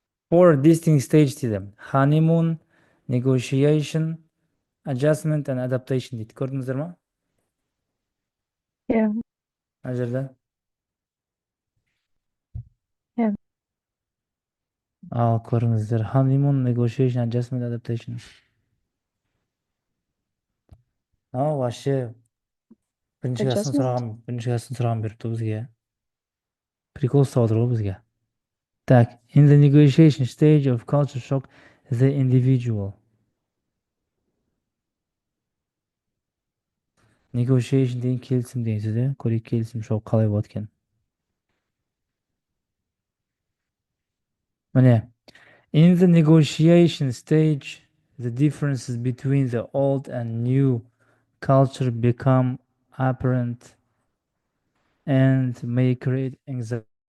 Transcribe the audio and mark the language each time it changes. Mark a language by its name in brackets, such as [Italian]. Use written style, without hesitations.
[English] Four distinct stage [Kazakh] дейді. [English] Honeymoon, negotiation, adjustment and adaptation дейді. [Kazakh] Көрдіңіздер ма? Иә. Мына жерде. Иә. Ал көріңіздер. [English] Honeymoon, negotiation, adjustment, adaptation. [Kazakh] Вообще бірінші класстан сұраған беріпті бізге. Прикол ұстап отыр ғой бізге. [English] Так, in the negotiation stage of culture shock, the individual. [Kazakh] Negotiation деген келісім деген сөз, көрейік келісім шоқ қалай болады екен. Міне, [English] in the negotiation stage, the differences between the old and new culture become apparent and may create anxiety.